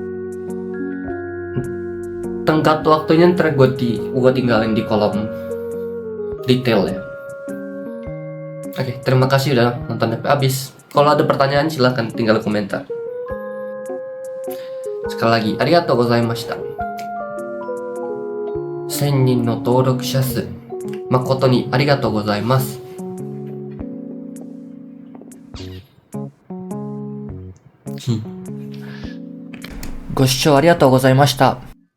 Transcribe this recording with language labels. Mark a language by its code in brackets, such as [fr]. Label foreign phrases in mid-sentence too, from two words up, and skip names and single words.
[id] Tenggat waktunya ntar gue tinggalin di kolom detail ya. Oke, terima kasih udah nonton sampai habis. Kalau ada pertanyaan silahkan tinggal komentar. Sekali lagi, [ja] ありがとうございました. 1000人の登録者数誠にありがとうございます。ご視聴ありがとうございました。